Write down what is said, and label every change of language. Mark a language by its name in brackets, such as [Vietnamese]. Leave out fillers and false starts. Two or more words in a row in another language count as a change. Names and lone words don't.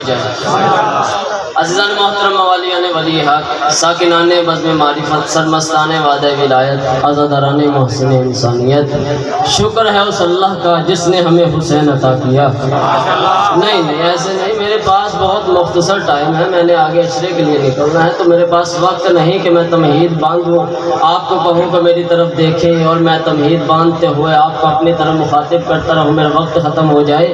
[Urdu] عزیزان محترم موالیان ولی حق ساکنان بزم معرفت سرمستان وعدہ ولایت عزاداران محسن انسانیت، شکر ہے اس اللہ کا جس نے ہمیں حسین عطا کیا۔ نہیں ایسے نہیں، میرے پاس بہت مختصر ٹائم ہے، میں نے آگے عشرے کے لیے نکلنا ہے، تو میرے پاس وقت نہیں کہ میں تمہید باندھوں، آپ کو کہوں کہ میری طرف دیکھیں اور میں تمہید باندھتے ہوئے آپ کو اپنی طرف مخاطب کرتا رہوں، میرا وقت ختم ہو جائے۔